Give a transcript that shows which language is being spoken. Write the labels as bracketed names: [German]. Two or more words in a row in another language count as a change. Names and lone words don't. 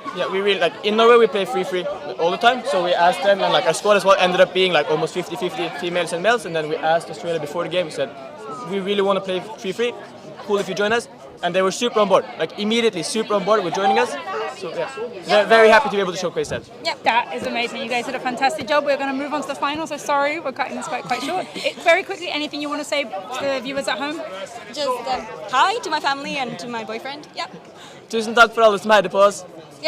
[English] Yeah, we really, like, in Norway we play 3-3 all the time, so we asked them, and like our squad as well ended up being like almost 50-50 females and males, and then we asked Australia before the game, we said, we really want to play 3-3, cool if you join us, and they were super on board, like immediately super on board with joining us, so yeah, very happy to be able to showcase that. Yep, that is amazing. You guys did a fantastic job. We're going to move on to the final, so sorry, we're cutting this quite short. Very quickly, anything you want to say to the viewers at home? Just hi to my family and to my boyfriend. Yep. [Norwegian] Tusen takk for alle som heide på oss. [English] Yep.